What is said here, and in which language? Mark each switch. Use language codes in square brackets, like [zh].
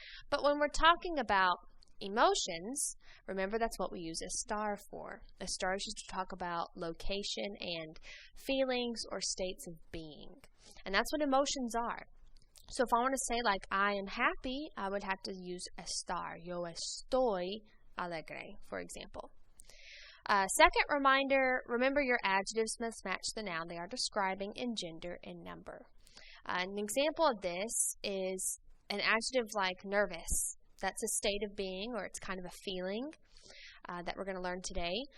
[en] But when we're talking about emotions, remember that's what we use estar for. Estar is just to talk about location and feelings or states of being. And that's what emotions are. So if I want to say like I am happy, I would have to use estar. [es] Yo estoy alegre, [en] for example. Second reminder, remember your adjectives must match the noun they are describing in gender and number. An example of this is an adjective like nervous. That's a state of being, or it's kind of a feeling that we're going to learn today.